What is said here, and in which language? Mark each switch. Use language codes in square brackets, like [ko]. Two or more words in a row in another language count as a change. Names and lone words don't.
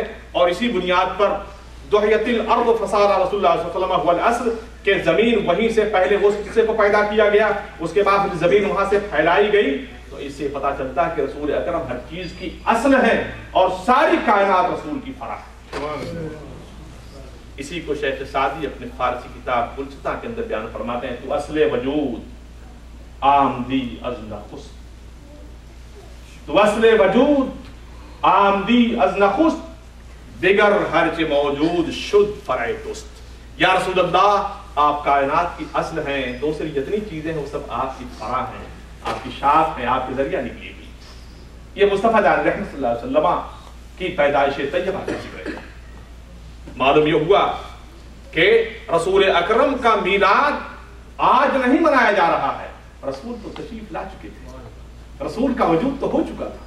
[ur] اور اسی بنیاد پر [ar] دحیت الارض فصار رسول اللہ صلی اللہ علیہ وسلم هو الاصل، [ur] کہ زمین وہیں سے پہلے اس حصے کو پیدا کیا گیا، اس کے بعد زمین وہاں سے پھیلائی گئی. تو اس سے پتہ چلتا ہے کہ رسول اکرم ہر چیز کی اصل ہے اور ساری کائنات رسول کی فرع ہے. اسی کو شیخ سعدی اپنے فارسی کتاب گلستاں کے اندر بیان فرماتے ہیں، [fa] تو اصل وجود آمدی از نخست، تو اصل وجود آمدی از نخست، دیگر ہرچ موجود شد فرع توست. [ur] یا رسول اللہ آپ کائنات کی اصل ہیں، دوسری جتنی چیزیں ہیں وہ سب آپ کی فرع ہیں، آپ کی شاخ ہیں، آپ کے ذریعہ نکلی ہوئی. یہ مصطفیٰ جان رحمت [ar] صلی اللہ علیہ وسلم [ur] کی پیدائش طیبہ کا ذکر ہے. معلوم یہ ہوا کہ رسول اکرم کا میلاد آج نہیں منایا جا رہا ہے، رسول تو تشریف لا چکے تھے، رسول کا وجود تو ہو چکا تھا.